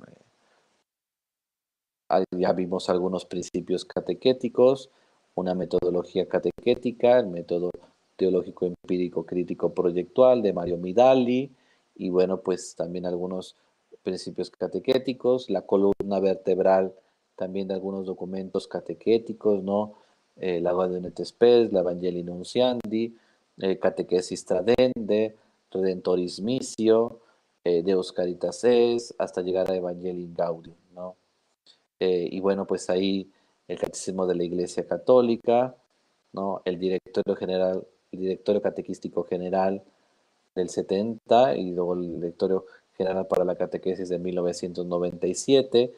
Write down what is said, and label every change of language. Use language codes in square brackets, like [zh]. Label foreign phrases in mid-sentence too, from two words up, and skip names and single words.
[es] Ya vimos algunos principios catequéticos, una metodología catequética, el método teológico empírico crítico proyectual de Mario Midali, y bueno, pues también algunos principios catequéticos, la columna vertebral también de algunos documentos catequéticos, ¿no? La Gaudium et Spes, la Evangelii Nunciandi, Catequesis Tradende, Redentoris Missio, Deus Caritas Es, hasta llegar a Evangelii Gaudium, ¿no? Y bueno, pues ahí el Catecismo de la Iglesia Católica, ¿no? El Directorio Catequístico General del 70 y luego el Directorio General para la Catequesis de 1997.